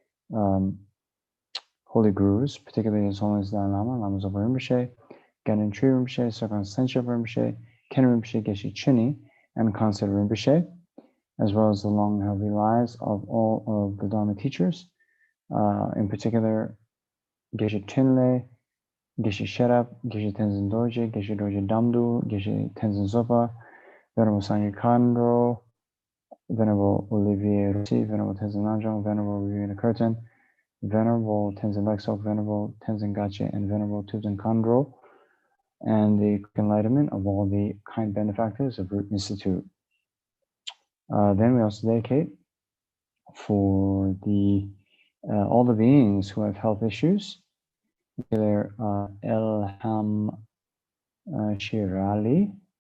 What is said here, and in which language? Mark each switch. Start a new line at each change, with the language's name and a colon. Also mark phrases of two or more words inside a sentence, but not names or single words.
English: holy gurus, particularly His Holiness Dalai Lama, Lama Zopa Rinpoche, Ganen Tree Rinpoche, Sokon Senship Rinpoche, Ken Rinpoche, Geshe Chini, and Concept Rinpoche, as well as the long and healthy lives of all of the Dharma teachers, in particular Geshe Chenle, Geshe Sherab, Geshe Tenzin Dorje, Geshe Dorje Damdu, Geshe Tenzin Zopa, Venerable Sangye Khandro, Venerable Olivier Rossi, Venerable Tenzin Nanjong, Venerable Viviana Curtin, Venerable Tenzin Lexok, Venerable Tenzin Gache, and Venerable Tuzin Khandro, and the enlightenment of all the kind benefactors of Root Institute. Then we also dedicate for the all the beings who have health issues, either Elham Shirali,